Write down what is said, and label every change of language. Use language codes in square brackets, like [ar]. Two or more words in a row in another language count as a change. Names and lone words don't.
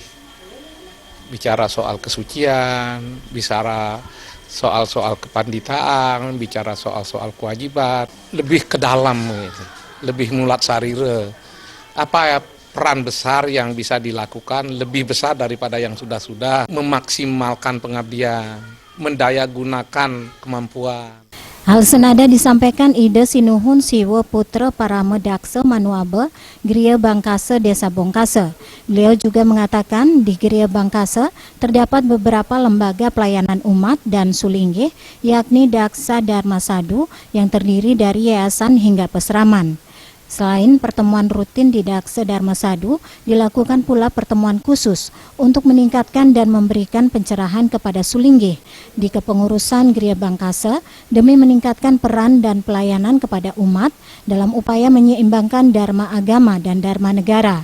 [id] Bicara soal kesucian, bicara soal-soal kepanditaan, bicara soal-soal kewajiban, lebih ke dalam gitu. Lebih [ban] mulat sarire, [id] apa ya peran besar yang bisa dilakukan lebih besar daripada yang sudah-sudah, memaksimalkan pengabdian, mendayagunakan kemampuan. Hal senada disampaikan ide sinuhun siwa putra para medakse Manuabe, Gria Bangkase, Desa Bungkasa. Beliau juga mengatakan di Gria Bangkase terdapat beberapa lembaga pelayanan umat dan sulinggih, yakni Daksa Dharma Sadu yang terdiri dari yayasan hingga peseraman. Selain pertemuan rutin di Dakse Dharma Sadu, dilakukan pula pertemuan khusus untuk meningkatkan dan memberikan pencerahan kepada sulinggih di kepengurusan Gria Bangkase demi meningkatkan peran dan pelayanan kepada umat dalam upaya menyeimbangkan dharma agama dan dharma negara.